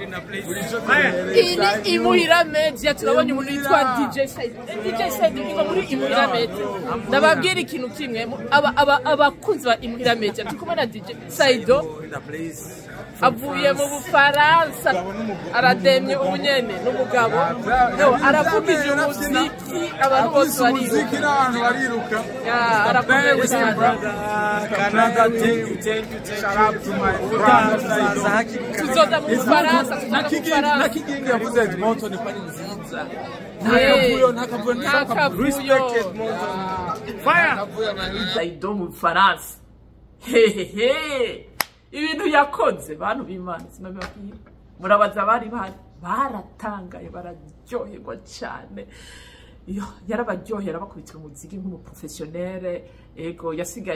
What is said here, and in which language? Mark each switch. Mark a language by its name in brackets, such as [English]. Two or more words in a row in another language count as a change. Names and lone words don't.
[Rundi] ini Imuhira Media turabonye umuntu yitwa DJ Said ngo muri Imuhira Media ndababwira ikintu kimwe abakunzi ba Imuhira Media tukumana DJ Saido avuye mu Bufaransa arademye ubunyene n'umugabo aravugije umuziki abantu bose bariruka arakomeye cyane [English] Canada thank you shout to my friends [Rundi] tuzoza mu Bufaransa nakigingi yavuze Edmonton ko ari nziza ntakavuyo respect Edmonton fire Saido mu Bufaransa hehehe ibintu yakoze bantu b'Imana sinababwiye murabaza bari baratangaye bararyoherwa cyane yarabaryohera bakubitira umuziki nk'umuprofessionnel ego yasigaye